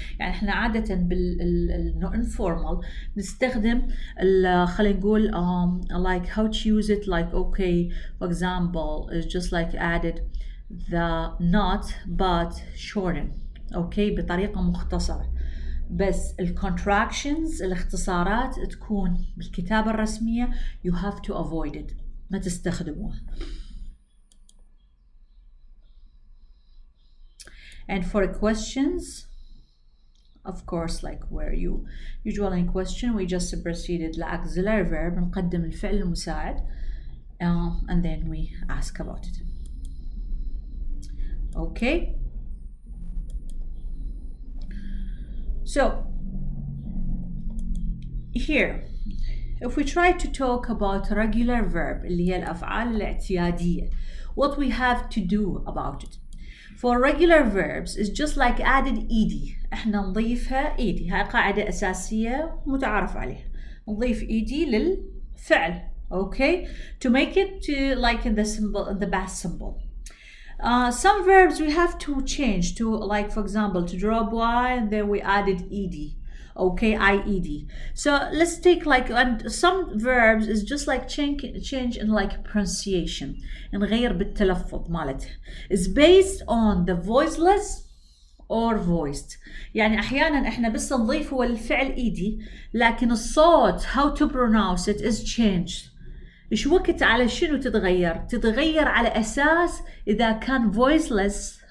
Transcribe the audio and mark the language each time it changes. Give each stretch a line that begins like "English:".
Arabic: يعني احنا عادة
English: informal
Arabic: نستخدم خلينا نقول
English: like how to use it, like okay, for example is just like added the not but shorten, okay,
Arabic: بطريقة مختصرة. بس contractions الاختصارات تكون بالكتابة الرسمية
English: you have to avoid it،
Arabic: ما تستخدموها.
English: And for questions, of course, like where you usually in question we just proceeded auxiliary verb
Arabic: نقدم الفعل المساعد
English: and then we ask about it. Okay. So here if we try to talk about regular verb
Arabic: اللي هي الأفعال الاعتيادية,
English: what we have to do about it. For regular verbs is just like added ed.
Arabic: احنا نضيفها ed. هاي قاعدة أساسية متعارف عليها. نضيف ed للفعل.
English: Okay? To make it to like in the symbol, in the past symbol. Some verbs we have to change to, like for example to drop y and then we added ed. Okay, ied. So let's take like, and some verbs is just like change in like pronunciation,
Arabic: نغير بالتلفظ مالتها.
English: Is based on the voiceless or voiced.
Arabic: يعني أحيانا إحنا بس نضيف هو الفعل إيدي لكن الصوت
English: how to pronounce it is changed.
Arabic: إيش وقت على شنو تتغير؟ تتغير على أساس إذا كان voiceless.